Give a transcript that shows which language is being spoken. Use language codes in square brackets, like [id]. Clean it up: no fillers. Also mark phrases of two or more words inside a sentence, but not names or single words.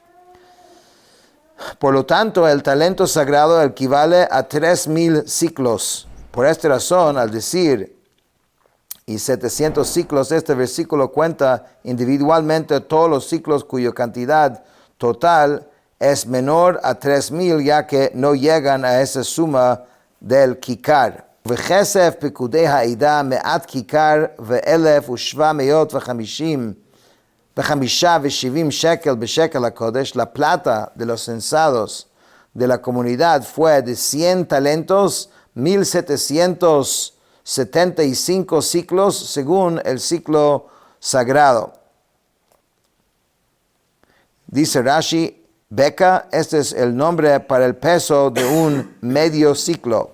[es] Por lo tanto, el talento sagrado equivale a 3,000 ciclos. Por esta razón, al decir, y 700 ciclos, este versículo cuenta individualmente todos los ciclos cuya cantidad total es menor a 3,000, ya que no llegan a esa suma del kikar. [he] וכסף פקודי העדה מעט כיכר ו1,750 shekel בשקל הקודש. [es] La plata de los censados de la comunidad fue de 100 talentos, 1,700 75 ciclos según el ciclo sagrado. Dice Rashi, Beka, este es el nombre para el peso de un medio ciclo.